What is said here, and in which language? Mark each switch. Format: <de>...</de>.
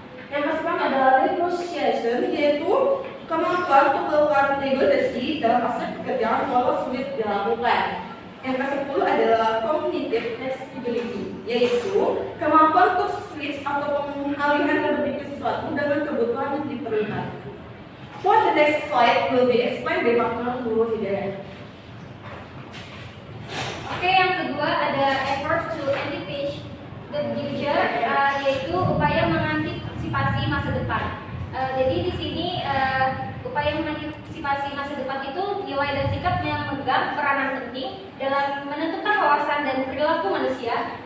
<id>Yang kesembilan adalah negotiation, yaitu kemampuan untuk melakukan negosiasi dalam aspek pekerjaan walau sulit dilakukan. Yang ke-10 adalah cognitive flexibility, yaitu kemampuan untuk switch atau pengalihan dan berpikir sesuatu dengan kebutuhan yang diperlukan.</id> <en>For the next slide will be explained by Dr. Nurul Hidayat.</en> <id>Oke, yang kedua ada</id> <en>effort to anticipate the future,</en> <id>yaitu upaya mengantisipasi masa depan. Jadi di sini upaya mengantisipasi masa depan itu nilai dan sikap yang memegang peranan penting dalam menentukan wawasan dan perilaku manusia.</id>